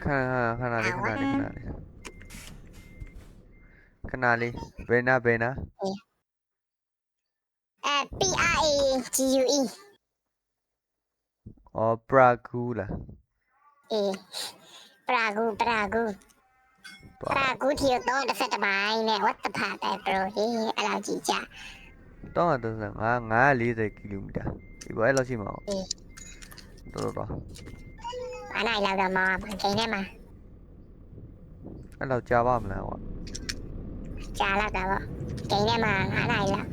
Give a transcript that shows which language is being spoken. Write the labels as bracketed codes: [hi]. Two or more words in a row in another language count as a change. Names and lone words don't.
[my] ခဏလေးခဏလေးဘယ်နာ PRAGUE အော်ပရာကူလား အေးပရာဂူထီတော့တစ်ဆက်တစ်ပိုင်းနဲ့ [en] what the fuck [my] ပဲ bro ဟေးအဲ့လောက်ကြည့်ကြ 940 ကီလိုမီတာဒီပေါ်အဲ့လောက်ရှိမှာတော် အဲ့နိုင်လောက်တော့မောင်းချိန်ထဲမှာ အဲ့လောက်ကြာပါမလားကွာ ကြာလောက်တာပေါ့ချိန်ထဲမှာ9နိုင်လောက်